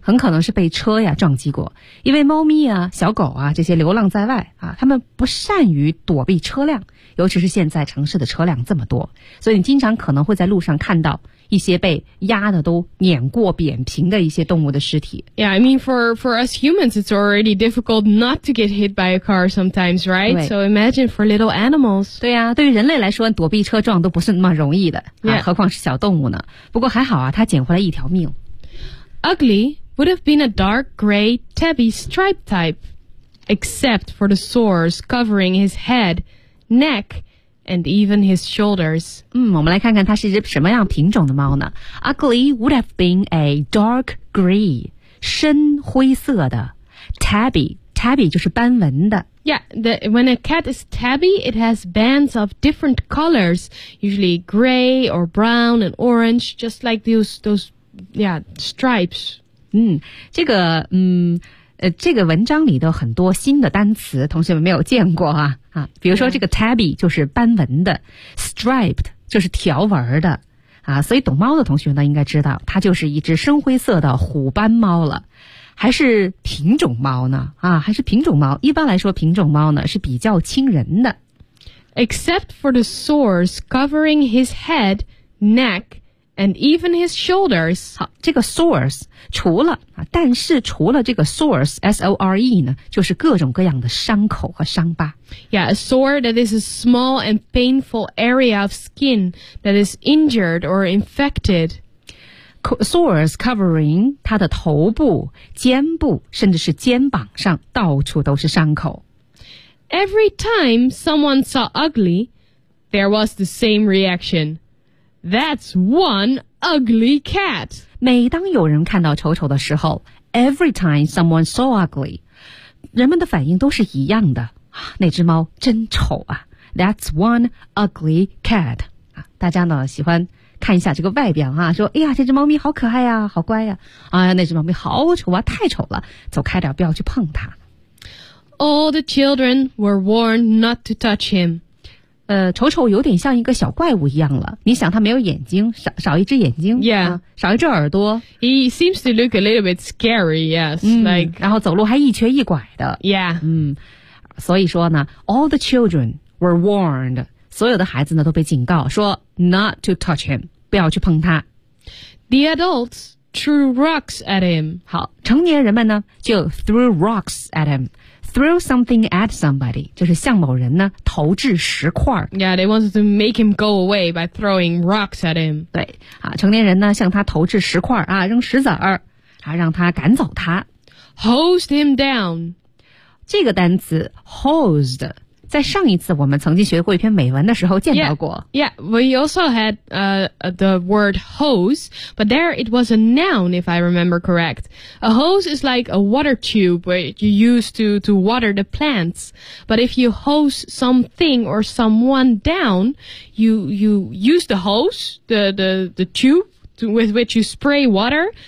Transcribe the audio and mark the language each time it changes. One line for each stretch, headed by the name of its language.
Chinese: 很可能是被车呀撞击过。因为猫咪啊小狗啊这些流浪在外啊他们不善于躲避车辆尤其是现在城市的车辆这么多。所以你经常可能会在路上看到一些被压的都碾过扁平的一些动物的尸体。
English: Yeah, I mean, for us humans, it's already difficult not to get hit by a car sometimes, right? So imagine for little animals.
Chinese: 对啊对于人类来说躲避车撞都不是那么容易的、
English: yeah.
Chinese: 啊何况是小动物呢。不过还好啊他捡回来一条命。
English: Ugly would have been a dark gray tabby stripe type, except for the sores covering his head, neck, and even his shoulders.
Chinese: 我们来看看它是一只什么样品种的猫呢 ?
English: Ugly would have been a dark gray,
Chinese: 深灰色的 tabby, tabby 就是斑纹的。
English: Yeah, when a cat is tabby, it has bands of different colors, usually gray or brown and orange, just like those Yeah, stripes.
Chinese: 这个这个文章里的很多新的单词同学们没有见过啊。啊比如说这个 tabby 就是斑纹的 ,striped 就是条纹的。啊所以懂猫的同学呢应该知道它就是一只深灰色的虎斑猫了。还是品种猫呢啊还是品种猫。一般来说品种猫呢是比较亲人的。
English: Except for the sores covering his head, neck,And even his shoulders.
Chinese: 好这个 sores, 除了但是除了这个 sores, S-O-R-E 呢就是各种各样的伤口和伤疤。
English: Yeah, a sore that is a small and painful area of skin that is injured or infected. Sores covering
Chinese: 它的头部、肩部甚至是肩膀上到处都是伤口。
English: every time someone saw ugly, there was the same reaction. That's one ugly cat.
Chinese: 每当有人看到丑丑的时候
English: every time someone saw ugly,
Chinese: 人们的反应都是一样的。那只猫真丑啊。
English: That's one ugly cat.
Chinese: 大家呢喜欢看一下这个外表啊，说哎呀这只猫咪好可爱啊，好乖啊。哎呀那只猫咪好丑啊，太丑了，走开点，不要去碰它。
English: All the children were warned not to touch him.
Chinese: 丑丑有点像一个小怪物一样了。你想他没有眼睛， 少一只眼睛。
English: Yeah.、
Chinese: 少一只耳朵。
English: He seems to look a little bit scary, yes.、
Chinese: 然后走路还一瘸一拐的。
English: Yeah.、
Chinese: 所以说呢 ,
English: all the children were warned.
Chinese: 所有的孩子呢都被警告说
English: not to touch him,
Chinese: 不要去碰他。
English: The adults threw rocks at him.
Chinese: 好，成年人们呢就
English: threw rocks at him. Throw something at somebody,
Chinese: 就是向某人呢投掷石块。
English: Yeah, they wanted to make him go away by throwing rocks at him.
Chinese: 对、啊、成年人呢向他投掷石块啊，扔石子儿、啊、让他赶走他。
English: Hosed him down.
Chinese: 这个单词 hosed, 在上一次我们曾经学过一篇美文的时候见到过。
English: Yeah, we also had, the word hose, but there it was a noun, if I remember correct. A hose is like a water tube where you use to water the plants. But if you hose something or someone down, you use the hose, the tube with which you spray water.